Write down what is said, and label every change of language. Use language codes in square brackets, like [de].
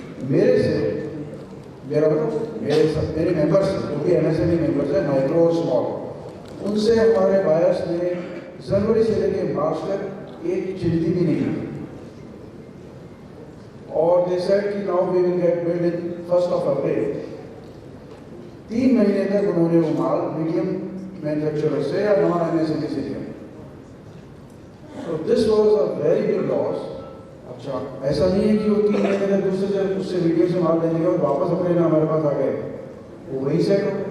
[hi] मेरे से मेरे मेंबर्स जो भी एमएसएमई मेंबर्स हैं, माइक्रो और स्मॉल, उनसे हमारे बायर्स ने जनवरी से लेकर मार्च तक एक चिंती भी नहीं की और [en] they said [hi] कि [en] Now we will get build in 1st of April। [hi] 3 महीने तक उन्होंने वो माल मीडियम मैन्युफैक्चरर से या नॉन एमएसएमई से लिया। [en] So this was a very big loss। [hi] अच्छा, ऐसा नहीं है कि वो 3 महीने तक दूसरे से उससे मीडियम से माल लेने के बाद वापस अपने ना हमारे पास आ गए, वो वही सेट हो